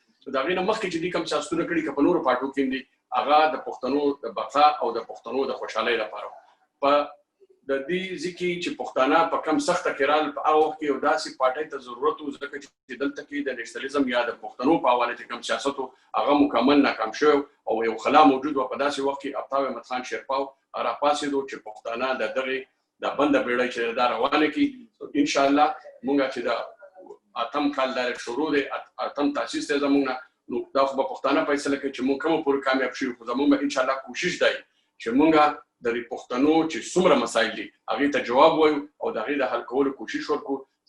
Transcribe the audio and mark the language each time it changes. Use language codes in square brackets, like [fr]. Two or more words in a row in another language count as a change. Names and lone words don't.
[ps] د هغې نه مخکې چې دوی کم سیاستونه کړي که په نورو پارټو کې هم دي هغه د پښتنو د بقا او د پښتنو د خوشحالۍ لپاره په د دې ځکه چې پښتانه په کم سخته کې رال په هغه وخت کې یو داسې پارټۍ ته ضرورت و ځکه چې دلته کې د نیشنلزم یا د پښتنو په حواله چې کم سیاست هغه مکمل ناکام شو او یو خلا موجود و په داسې وخت کې आफ्ताब अहमद खान शेरपाव راپاسېدو چې پښتانه د دغه د بنده بیړۍ چې دا روانه کی انشاءالله مونږ چې د اتم کال د شروع د اتم تاسیس ته زمونږ نو دا خو په پښتانه فیصله کوي چې مونږ کوم پورې کامیاب شو، خو زمونږ [ar] ان شاء الله [ps] کوشش دی چې مونږ د پښتنو چې څومره مسایل دي هغه ته جواب وایو او د هغې د حل کولو کوشش وکړو.